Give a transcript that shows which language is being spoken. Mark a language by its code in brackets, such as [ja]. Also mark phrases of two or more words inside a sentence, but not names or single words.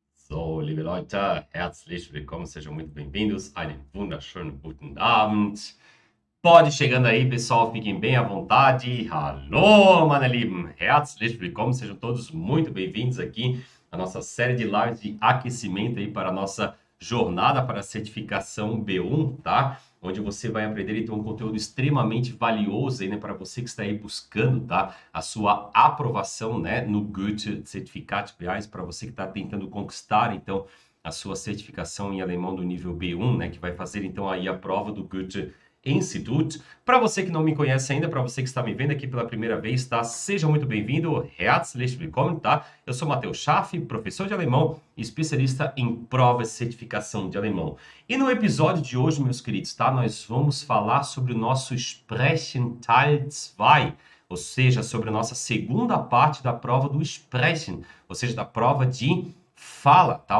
[de] So, liebe Leute, herzlich willkommen, [pt] sejam muito bem-vindos. [de] Einen wunderschönen guten Abend. [pt] Pode chegando aí, pessoal, fiquem bem à vontade. [de] Hallo, meine Lieben, herzlich willkommen, [pt] sejam todos muito bem-vindos aqui à nossa série de lives de aquecimento aí para a nossa jornada para a certificação B1, tá? Onde você vai aprender então um conteúdo extremamente valioso aí, né, para você que está aí buscando, tá, a sua aprovação, né, no Goethe Certificat B1, para você que está tentando conquistar então a sua certificação em alemão do nível B1, né, que vai fazer então aí a prova do Goethe Institut. Para você que não me conhece ainda, para você que está me vendo aqui pela primeira vez, tá? Seja muito bem-vindo, [de] herzlich willkommen, [pt] tá? Eu sou Matheus Schaff, professor de alemão, especialista em provas de certificação de alemão. E no episódio de hoje, meus queridos, tá? Nós vamos falar sobre o nosso [de] Sprechen Teil 2, [pt] ou seja, sobre a nossa segunda parte da prova do Sprechen, ou seja, da prova de fala, tá?